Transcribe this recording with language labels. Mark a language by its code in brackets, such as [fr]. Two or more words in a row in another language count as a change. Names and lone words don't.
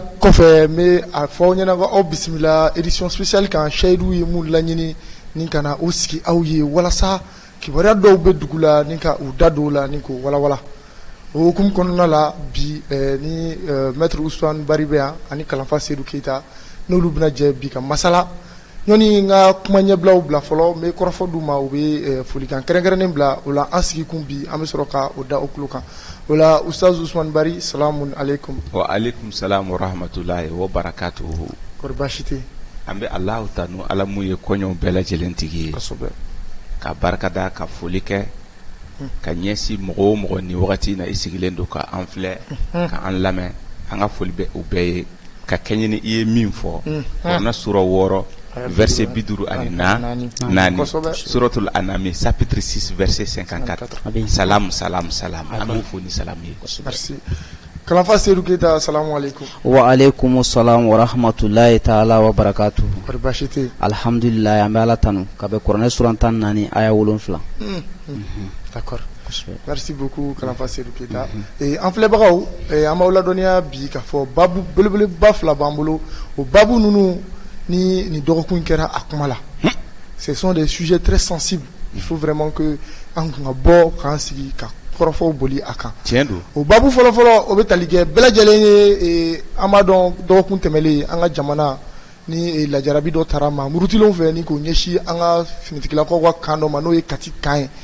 [bm] kɔfɛ me a fɔ aw ɲɛna aw bisimila [fr] édition spéciale [bm] kan Seyidu ye mun laɲini ni kana o sigi aw ye walasa kibaruya dɔw bɛ dugu la ni ka u da don la ni ko walawala o hukumu kɔnɔna la bi ni maître Ousmane Bari bɛ yan ani kalanfa Seydou Keita n'olu bɛna jɛ bi ka masala ɲɔni n ka kuma ɲɛbilaw bila fɔlɔ n bɛ kɔrɔfɔ d'u ma u bɛ folikan kɛrɛnkɛrɛnnen bila o la an sigi kun bi an bɛ sɔrɔ ka o da o tulo kan o la Ustaz Ousmane Bari [ar] سلام عليكم. وعليكم السلام ورحمة الله وبركاته. [bm] Kɔri baasi tɛ yen. An bɛ Alahu tanu Ala mun ye kɔɲɔw bɛɛ lajɛlen tigi ye. Kosɛbɛ. Ka barika da ka foli kɛ ka ɲɛsin mɔgɔ o mɔgɔ ni wagati in na i sigilen don ka an filɛ ka an lamɛn an ka foli bɛ u bɛɛ ye ka kɛɲɛ ni i ye min fɔ kuranɛ sura 6 verset 54 [ar] سورة الأنعام [fr] chapitre 6 verset 54 [bm] salam salam salam an b'u fo ni salam ye. Merci. Kalanfa Seydou Keita [ar] سلام عليكم. وعليكم السلام ورحمة الله تعالى وبركاته. [bm] Kɔri baasi tɛ yen. Alhamdulillah an bɛ Ala tanu ka bɛ kuranɛ sura 14 aya 7. [fr] D'accord. Merci beaucoup Kalanfa Seydou Keita. [bm] An filɛbagaw an b'aw ladɔnniya bi k'a fɔ babu belebeleba fila b'an bolo o babu ninnu ni dɔgɔkun kɛra a kuma la. [fr] Ce sont des sujets très sensibles. Il faut vraiment que [bm] an kun ka bɔ k'an sigi ka kɔrɔfɔw boli a kan. Tiɲɛ don. O babu fɔlɔfɔlɔ o bɛ tali kɛ bɛɛ lajɛlen ye an b'a dɔn dɔgɔkun tɛmɛlen an ka jamana ni lajarabi dɔ taara maa murutilenw fɛ ni k'o ɲɛsin an ka finitigilakaw ka kan dɔ ma n'o ye Kati kan ye.